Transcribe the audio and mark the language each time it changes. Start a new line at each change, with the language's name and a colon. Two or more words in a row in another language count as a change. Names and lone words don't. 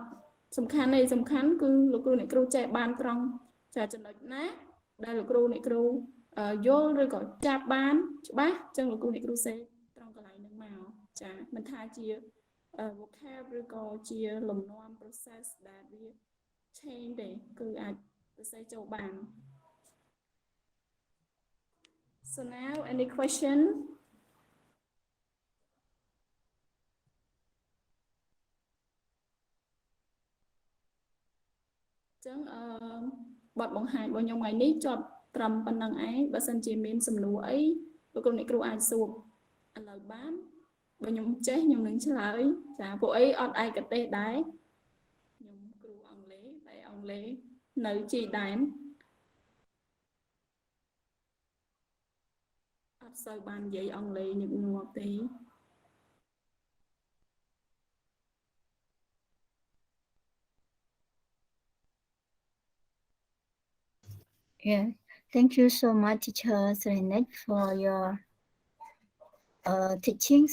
Khmer: សំខាន់ទេសំខាន់គឺលោកគ្រូអ្នកគ្រូចេះបានត្រង់ចាចំណុចណាដែលលោកគ្រូអ្នកគ្រូយល់ឬក៏ចាប់បានច្បាស់ចឹងលោកគ្រូអ្នកគ្រូសេត្រង់កន្លែងហ្នឹងមកចាមិនថាជា vocab ឬក៏ជាលំនាំ process ដែលវា change ទេគឺអាចទៅសេចូលបាន
English: So now any question?
Khmer: ចឹងបទបង្ហាញរបស់ខ្ញុំថ្ងៃនេះចប់ត្រឹមប៉ុណ្្នឹងឯងបើសិនជា មានសំណួរអីលោកគ្រូអ្នកគ្រូអាចសួរឥឡូវបានបើខ្ញុំចេះខ្ញុំនឹងឆ្លើយចាពួកអីអត់ឯកទេសដែរខ្ញុំគ្រូអង់គ្លេសតែអង់គ្លេសនៅជីដែនអត់សូវបាននិយាយអង់គ្លេសញឹកញាប់ទេ
English: Yeah, thank you so much, Teacher Serenet, for your teachings.